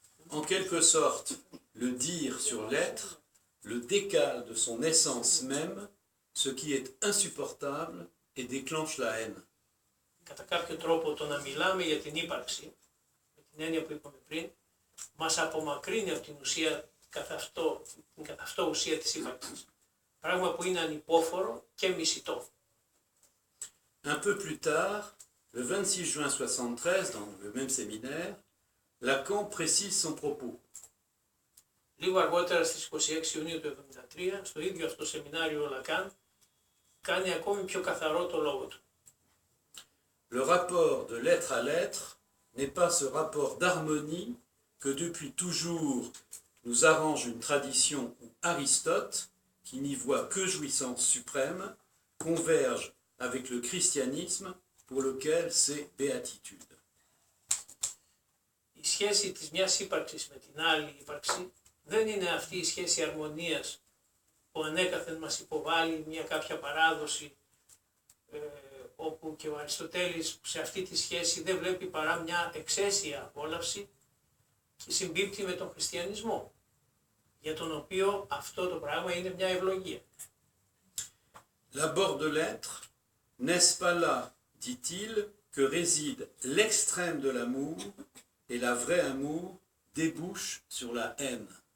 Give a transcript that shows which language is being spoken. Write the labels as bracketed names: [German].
[French] En quelque sorte, le dire sur l'être le décale de son essence même, ce qui est insupportable et déclenche la haine. [Greek] Κατά κάποιο τρόπο το να μιλάμε για την ύπαρξη, με την έννοια που είπαμε πριν, μας απομακρύνει από την ουσία, την καθ' αυτό ουσία της ύπαρξης. Πράγμα που είναι ανυπόφορο και μισητό. [French] Un peu plus tard, le 26 juin 73, dans le même séminaire, Lacan précise son propos. [Greek] Λίγο αργότερα στις 26 Ιουνίου του 1973, στο ίδιο αυτό σεμινάριο ο Λακάν κάνει ακόμη πιο καθαρό το λόγο του. [French] Le rapport de l'être à l'être n'est pas ce rapport d'harmonie que depuis toujours nous arrange une tradition où Aristote, qui n'y voit que jouissance suprême, converge avec le christianisme pour lequel c'est béatitude. [Greek] Η σχέση της μιας ύπαρξης με την άλλη ύπαρξη δεν είναι αυτή η σχέση αρμονίας που ανέκαθεν μας υποβάλλει μια κάποια παράδοση όπου και ο Αριστοτέλης σε αυτή τη σχέση δεν βλέπει παρά μια εξαίσια απόλαυση και συμπίπτει με τον χριστιανισμό, για τον οποίο αυτό το πράγμα είναι μια ευλογία. [French] L'abord de l'être, n'est-ce pas là, dit-il, que réside l'extrême de l'amour et la vraie amour débouche sur la haine.